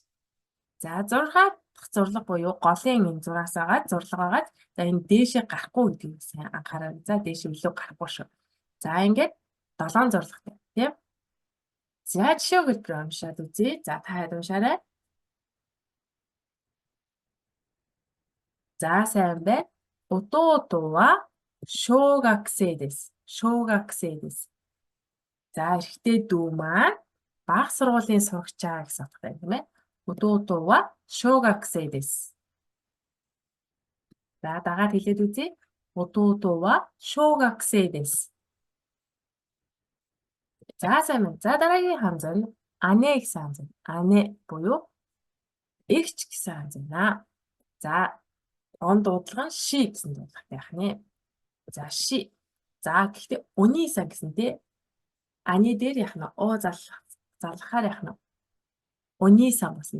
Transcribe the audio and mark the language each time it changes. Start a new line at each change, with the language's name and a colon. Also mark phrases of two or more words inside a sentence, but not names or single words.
Mongolian: За 6 дахь зурлага буюу голын энэ зураас агаад зурлага агаад за энэ дээшээ гарахгүй гэдгийг сайн анхаарай. За дээшээ илүү гарахгүй шүү. За ингээд 7 зурлагтай тийм. За жишээ өгүүлбэр уншаад үзье. За та хэд уншаарай. За сайн байна.
Japanese: 弟は小学生です。小学生です。
Mongolian: За эрэгтэй дүү маань бага сургуулийн сурагчаа гэсэн утгатай тийм ээ.
Japanese: 弟は小学生です。
Mongolian: За дагаад хэлээд үзье.
Japanese: 弟は小学生です。
Mongolian: За сайн байна. За дараагийн ханз нь ане гэсэн ханз. Ане буюу эгч гэсэн ханз байна. За он дуудлага нь ши гэсэн дуудлагатай байх нэ. За ши. За гэхдээ өнийсэн гэсэнтэй ане дээр яах нь залхахаар яах нь өнийсэн болсон.